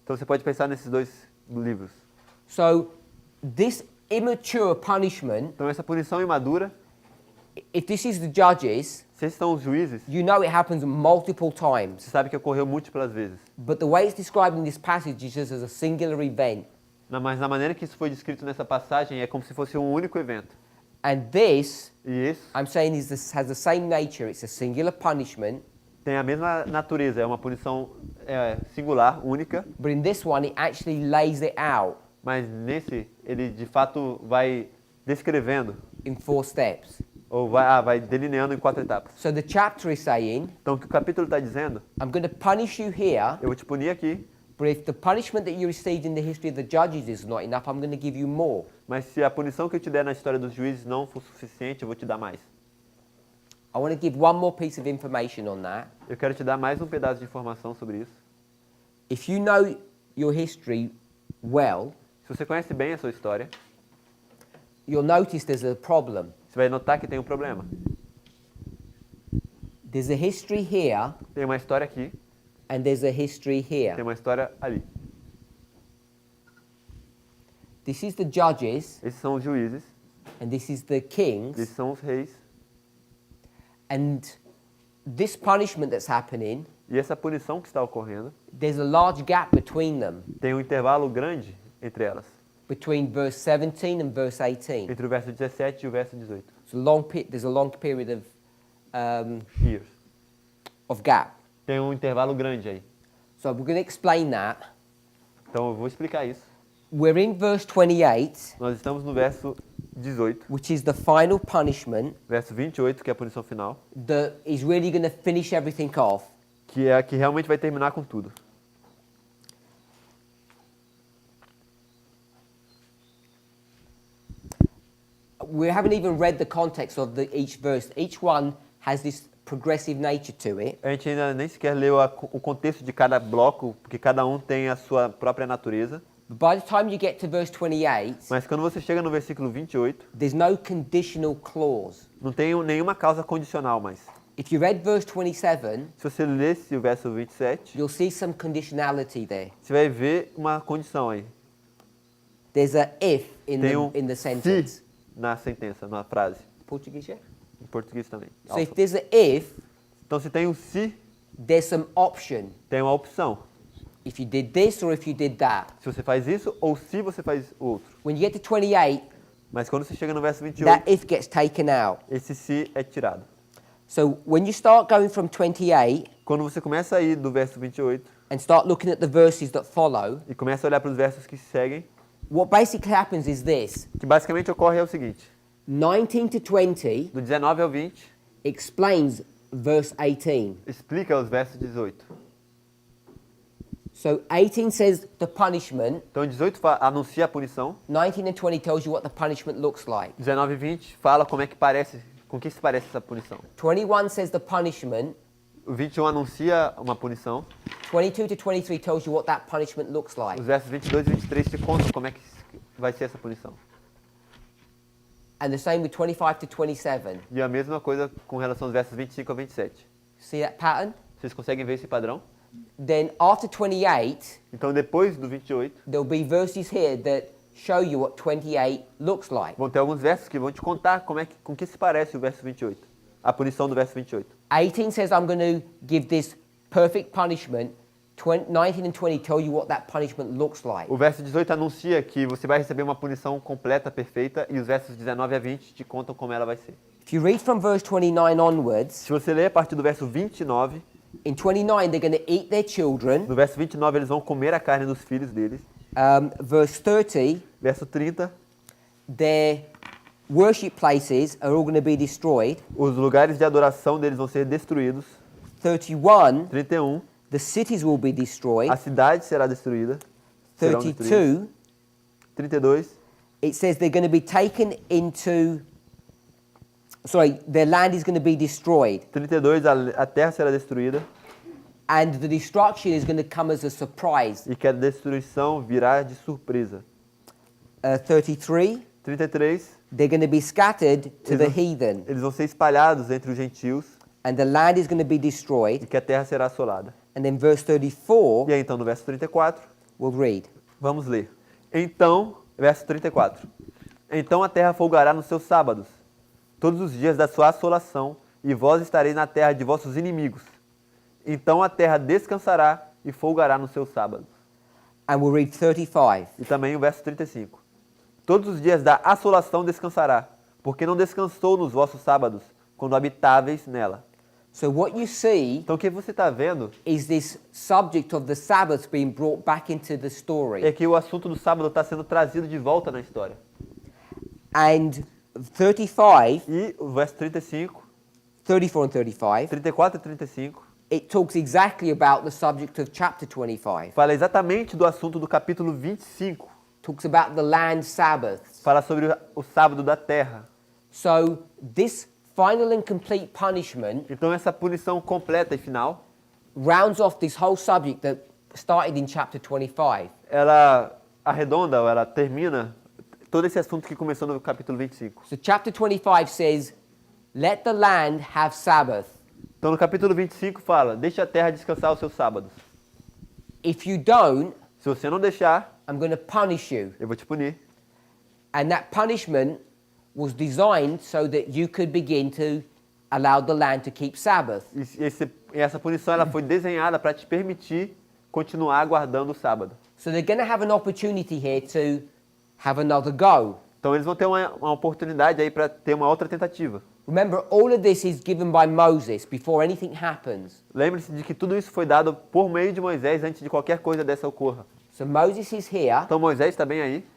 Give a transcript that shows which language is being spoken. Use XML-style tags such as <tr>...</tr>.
<pt>Então você pode pensar nesses 2 livros.</pt> <en>So this immature punishment,</en> <pt>Então essa punição imadura,</pt> <en>if this is the judges,</en> <pt>se esses são os juízes,</pt> <en>you know it happens multiple</en> <pt>você</pt> <en>times.</en> <pt>sabe que ocorreu múltiplas vezes.</pt> <en>But the way it's described in this passage is just as a singular event.</en> <pt>Mas na maneira que isso foi descrito nessa passagem é como se fosse um único evento.</pt> <en>And this,</en> <pt>E isso</pt> <en>I'm saying, has the same nature. It's a singular punishment.</en> <pt>tem a mesma natureza, é uma punição singular, única,</pt> <en>But in this one, it actually lays it out</en> <pt>mas nesse ele de fato vai descrevendo,</pt> <en>in 4 steps.</en> <pt>ou vai delineando em 4 etapas.</pt> <en>So the chapter is saying,</en> <pt>Então o que o capítulo está dizendo,</pt> <en>I'm going to punish you here,</en> <pt>eu vou te punir aqui,</pt> <en>but if the punishment that you received in the history of the judges is not enough, I'm going to give you more.</en> <pt>mas se a punição que eu te der na história dos juízes não for suficiente, eu vou te dar mais.</pt> <en>I want to give one more piece of information on that.</en> <pt>Eu quero te dar mais um pedaço de informação sobre isso.</pt> <en>If you know your history well,</en> <pt>Se você conhece bem a sua história,</pt> <en>you'll notice there's a problem.</en> <pt>você vai notar que tem um problema.</pt> <en>There's a history here</en> <pt>Tem uma história aqui,</pt> <en>and there's a history here.</en> <pt>tem uma história ali.</pt> <en>This is the judges</en> <pt>Esses são os juízes,</pt> <en>and this is the kings.</en> <pt>esses são os reis.</pt> <en>And this punishment that's happening,</en> <pt>E essa punição que está ocorrendo,</pt> <en>there's a large gap between them,</en> <pt>tem um intervalo grande entre elas,</pt> <en>between verse 17 and verse 18.</en> <pt>entre o verso 17 e o verso 18.</pt> <en>There's a long period Years. of gap.</en> <pt>Tem um intervalo grande aí.</pt> <en>So we're going to explain that.</en> <pt>Então eu vou explicar isso.</pt> <en>We're in verse 28,</en> <pt>Nós estamos no verso 18,</pt> <en>which is the final punishment</en> <pt>verso 28, que é a punição final,</pt> <en>that is really going to finish everything off.</en> <pt>que é a que realmente vai terminar com tudo.</pt> <en>We haven't even read the context of each verse. Each one has this progressive nature to it.</en> <pt>A gente ainda nem sequer leu o contexto de cada bloco, porque cada um tem a sua própria natureza.</pt> <en>But by the time you get to verse 28,</en> <pt>Mas quando você chega no versículo 28,</pt> <en>there's no conditional clause.</en> <pt>não tem nenhuma causa condicional mais.</pt> <en>If you read verse 27,</en> <pt>Se você lesse o verso 27,</pt> <en>you'll see some conditionality there.</en> <pt>você vai ver uma condição aí.</pt> <en>There's a if in</en> <pt>Tem</pt> <en>the</en> <pt>se</pt> <en>sentence.</en> <pt>na sentença, na frase.</pt> <en>Portuguese, yeah?</en> <pt>Em português também.</pt> <en>So if there's a if,</en> <pt>Então se tem um se,</pt> <en>there's some option.</en> <pt>tem uma opção.</pt> <en>If you did this or if you did that.</en> <pt>Se você faz isso ou se você faz o outro.</pt> <en>When you get to 28,</en> <pt>Mas quando você chega no verso 28,</pt> <en>that if gets taken out.</en> <pt>esse se é tirado.</pt> <en>So when you start going from 28</en> <pt>Quando você começa a ir do verso 28</pt> <en>and start looking at the verses that follow,</en> <pt>e começa a olhar para os versos que seguem,</pt> <en>what basically happens is this.</en> <pt>o que basicamente ocorre é o seguinte.</pt> <en>19 to 20</en> <pt>Do 19 ao 20,</pt> <en>explains verse 18.</en> <pt>explica os versos 18.</pt> <en>So 18 says the punishment.</en> <pt>Então 18 anuncia a punição.</pt> <en>19 and 20 tells you what the punishment looks like.</en> <pt>19 e 20 fala como é que parece, com que se parece essa punição.</pt> <en>21 says the punishment.</en> <pt>O 21 anuncia uma punição.</pt> <en>22 to 23 tells you what that punishment looks like.</en> <pt>Os versos 22 e 23 te contam como é que vai ser essa punição.</pt> <en>And the same with 25 to 27.</en> <pt>E a mesma coisa com relação aos versos 25 a 27.</pt> <en>See that pattern?</en> <pt>Vocês conseguem ver esse padrão?</pt> <en>Then after 28,</en> <pt>Então, depois do 28,</pt> <en>there'll be verses here that show you what 28 looks like.</en> <pt>vão ter alguns versos que vão te contar com que se parece o verso 28. A punição do verso 28.</pt> <en>18 says, I'm going to give this perfect punishment. 19 and 20 tell you what that punishment looks like.</en> <pt>O verso 18 anuncia que você vai receber uma punição completa, perfeita, e os versos 19 a 20 te contam como ela vai ser.</pt> <en>If you read from verse 29 onwards,</en> <pt>Se você ler a partir do verso 29,</pt> <en>in 29 they're going to eat their children.</en> <pt>no verso 29 eles vão comer a carne dos filhos deles.</pt> <en>Verse 30,</en> <pt>Verso 30,</pt> <en>their worship places are all going to be destroyed.</en> <pt>os lugares de adoração deles vão ser destruídos.</pt> <en>31,</en> <pt>31,</pt> <en>the cities will be destroyed.</en> <pt>a cidade será destruída. Serão destruídas.</pt> <en>32,</en> <pt>32,</pt> <en>it says they're going to be taken into, their land is going to be destroyed.</en> <pt>32, a terra será destruída</pt> <en>And the destruction is going to come as a surprise.</en> <pt>e que a destruição virá de surpresa.</pt> <en>33,</en> <pt>33,</pt> <en>they're going to be scattered to the heathen.</en> <pt>eles vão ser espalhados entre os gentios</pt> <en>And the land is going to be</en> <pt>e</pt> <en>destroyed.</en> <pt>que a terra será assolada.</pt> <en>And then verse 34,</en> <pt>E aí então no verso 34,</pt> <en>we'll read.</en> <pt>vamos ler. Então, verso 34. Então a terra folgará nos seus sábados, todos os dias da sua assolação, e vós estareis na terra de vossos inimigos. Então a terra descansará e folgará nos seus sábados.</pt> <en>And we'll read 35.</en> <pt>E também o verso 35. Todos os dias da assolação descansará, porque não descansou nos vossos sábados, quando habitáveis nela.</pt> <en>So what you see</en> <pt>Então o que você está vendo</pt> <en>is this subject of the Sabbath being brought back into the story.</en> <pt>é que o assunto do sábado está sendo trazido de volta na história.</pt> <en>And 35,</en> <pt>E o verso 35,</pt> <en>34 and 35,</en> <pt>34 e 35,</pt> <en>it talks exactly about the subject of chapter 25.</en> <pt>fala exatamente do assunto do capítulo 25.</pt> <en>Talks about the land Sabbaths.</en> <pt>Fala sobre o sábado da terra.</pt> <en>So this final and complete punishment</en> <pt>Então essa punição completa e final,</pt> <en>rounds off this whole subject that started in chapter 25.</en> <pt>ela arredonda, ou ela termina todo esse assunto que começou no capítulo 25.</pt> <en>So chapter 25 says, let the land have Sabbath.</en> <pt>Então no capítulo 25 fala, deixa a terra descansar os seus sábados.</pt> <en>If you don't,</en> <pt>Se você não deixar,</pt> <en>I'm going to punish you.</en> <pt>eu vou te punir.</pt> <en>And that punishment was designed so that you could begin to allow the land to keep Sabbath.</en> <pt>E essa punição ela foi desenhada para te permitir continuar guardando o sábado.</pt> <en>So they're going to have an opportunity here to have another go.</en> <pt>Então eles vão ter uma oportunidade aí para ter uma outra tentativa.</pt> <en>Remember, all of this is given by Moses before anything happens.</en> <pt>Lembre-se de que tudo isso foi dado por meio de Moisés antes de qualquer coisa dessa ocorra.</pt> <en>So Moses is here,</en> <pt>Então Moisés está bem aí,</pt>